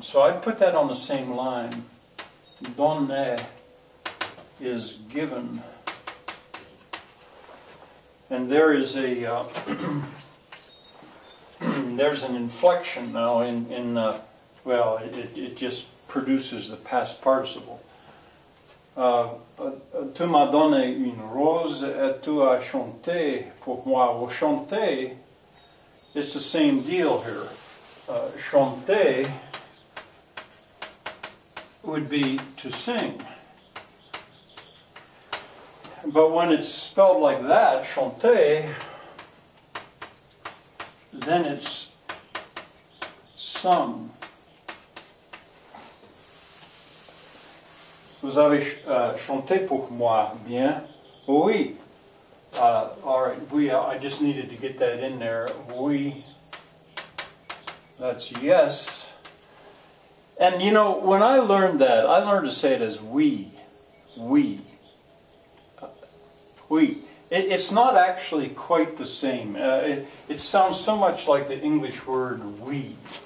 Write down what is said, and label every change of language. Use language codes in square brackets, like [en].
[en] So I'd put that on the same line. Donné is given. And there is a there's an inflection now in well, it just produces the past participle. [fr] Tu m'as donné une rose et tu as chanté pour moi. [en] Well, chanter, it's the same deal here. Chanter would be to sing. But when it's spelled like that, chanter, then it's sung. [fr] Vous avez chanté pour moi, bien? [en] Oui. All right. Oui. I just needed to get that in there. Oui. That's yes. And you know, when I learned that, I learned to say it as we. We. Oui. It's not actually quite the same. It sounds so much like the English word we.